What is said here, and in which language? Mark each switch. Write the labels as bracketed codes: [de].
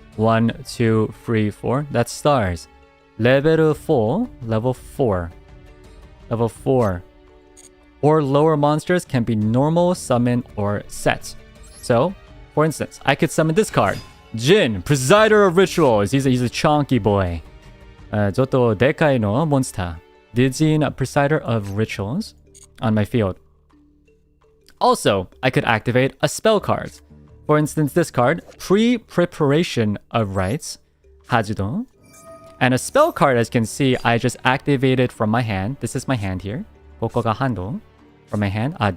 [en] 1, 2, 3, 4. That's stars. Level 4. Level 4. Level 4. Or lower monsters can be normal, summon, or set. So, for instance, I could summon this card. Jin, Presider of Rituals. He's a chunky boy. [ja] ちょっとでかいのモンスター。 [en] Jin, Presider of Rituals on my field. Also, I could activate a spell card. For instance, this card, Pre-Preparation of Rites, Hajudo. And a spell card, as you can see, I just activated from my hand. This is my hand here. [ja] ここがハンド [en] from my hand.